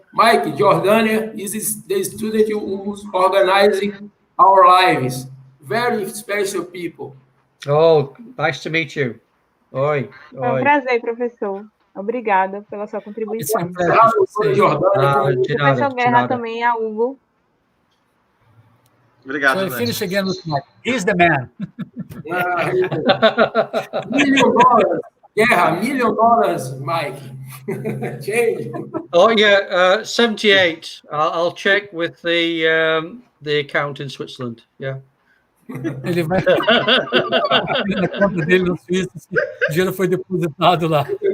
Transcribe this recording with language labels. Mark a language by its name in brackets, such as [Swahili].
[English] Mike, Jordânia is the student who's organizing our lives. Very special people. Oh, nice to meet you. Oi. [Portuguese] Foi um prazer, professor. Obrigada pela sua contribuição. Professor Guerra também, a Hugo. Obrigado, [English] so finish again with Mike. He's the man. $1 million. Guerra, $1 million, Mike. Change. Oh yeah, 78. I'll check with the account in Switzerland. Yeah. [Portuguese] Ele vai na conta dele no Suíça, o dinheiro foi depositado lá.